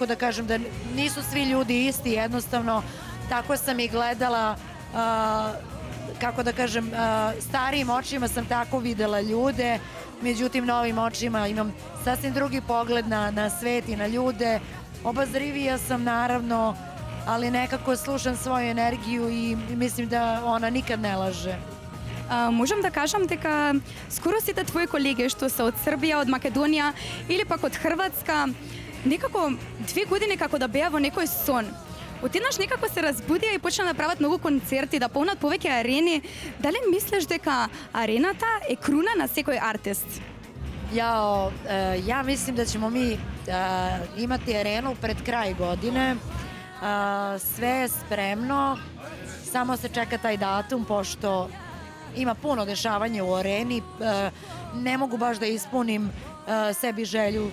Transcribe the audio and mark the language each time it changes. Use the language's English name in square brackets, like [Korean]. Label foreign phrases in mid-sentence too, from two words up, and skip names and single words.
[Serbian] da kažem, da nisu svi ljudi isti, jednostavno tako sam i gledala, kako da kažem, starijim očima sam tako videla ljude, međutim novim očima imam sasvim drugi pogled na svet i na ljude, obazrivija sam naravno, ali nekako slušam svoju energiju i mislim da ona nikad ne laže. [Macedonian] Можам да кажам дека скоро сите твои колеги што се од Србија, од Македонија или пак од Хрватска, некако 2 години како да беа во некој сон. Отеднаш некако се разбудија и почна да прават многу концерти, да полнат повеќе арени. Дали мислиш дека арената е круна на секој артист? [Serbian] Ja mislim da ćemo mi imati arenu pred kraj godine. Sve je spremno, samo se čeka taj datum, pošto ima puno dešavanja u areni. Ne mogu baš da ispunim sebi želju.